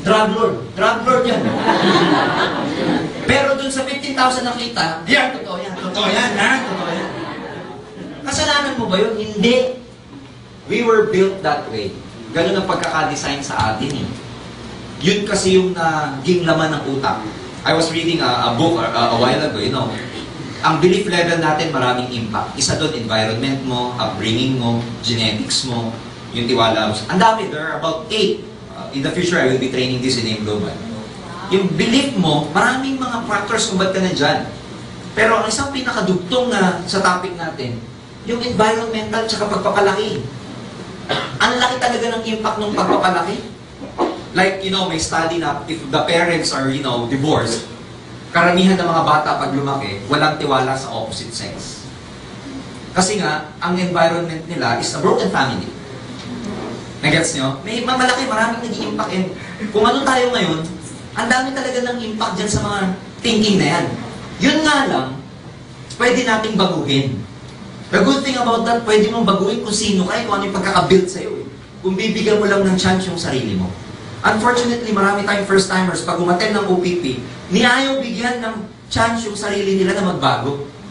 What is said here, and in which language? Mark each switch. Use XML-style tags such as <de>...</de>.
<tl>Drug lord. Drug lord yan. Pero dun sa 15,000 nakita, yan, totoo yan. Totoo yan. Kasalanan mo ba yun? Hindi.</tl> <en>We were built that way.</en> <tl>Ganun ang pagkakadesign sa atin eh. Yun kasi yung naging laman ng utak.</tl> <en>I was reading a book a while ago,</en> <tl>ang belief level natin maraming</tl> <en>impact.</en> <tl>Isa doon, environment mo, upbringing mo, genetics mo, yung tiwala mo. Ang dami,</tl> <en>there are about 8. In the future, I will be training this in AIM Global.</en> <tl>Yung belief mo, maraming mga factors kung ba't ka nandyan. Pero ang isang pinakadugtong na sa topic natin, yung environmental tsaka pagpapalaki. Ang laki talaga ng impact ng pagpapalaki. Like, may study na</tl> <en>if the parents are, divorced,</en> <tl>karamihan ng mga bata pag lumaki, walang tiwala sa opposite sex. Kasi nga, ang environment nila is a broken family. Nagets nyo? May malaki, maraming nag-i-impact. And kung ano tayo ngayon, ang dami talaga ng impact dyan sa mga thinking na yan. Yun nga lang, pwede nating baguhin.</tl> <en>The good thing about that,</en> <tl>pwede mong baguhin kung sino ka, kung ano yung pagkakabuild sa'yo. Kung bibigyan mo lang ng chance yung sarili mo. Unfortunately, marami tayong first-timers, pag umattend ng OPP, niayaw bigyan ng chance yung sarili nila na magbago.</tl>